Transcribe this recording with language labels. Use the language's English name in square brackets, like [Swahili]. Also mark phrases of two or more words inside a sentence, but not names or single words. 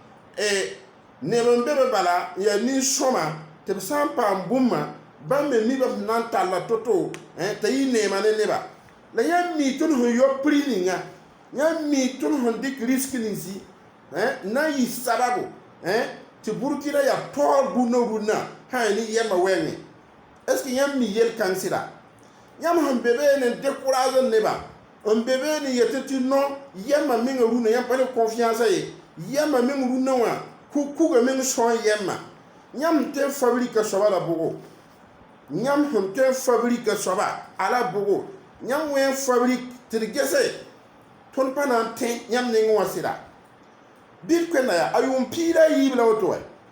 [Mossi] neb n be be bala n yaa nin-sõma tɩ b sã n paam bũmba bãmb me mi b na n talla to-to t'a yɩ neema ne neba la yãmb mi tõnd sẽn yɔ prix ninga yãmb mi tõnd sẽn dɩk risk ninsi na n yɩ sabago tɩ burkina yaa taoor rũnã sã ne yɛmã wɛɛngẽ [French] est ce que [Mossi] yãmb mi yel-kãng sɩda yãmb sẽn be bee ne n décourage neba n be bee ne yetɩ tɩ non yɛmã menga rũnã yãmb pa ne confiance ye yɛmã meng rũnã wã kuga meng sõn yɛmã yãmb tɩ n fabrique soaba la bʋgo yãmb sẽn tõe n fabrique soaba a la bʋgo yãmb wẽ n fabrique tɩ d gese tõnd pa na n tẽ yãmb nengẽ wã sɩda bitcoin yaa a yʋʋm piira a yiib la woto wa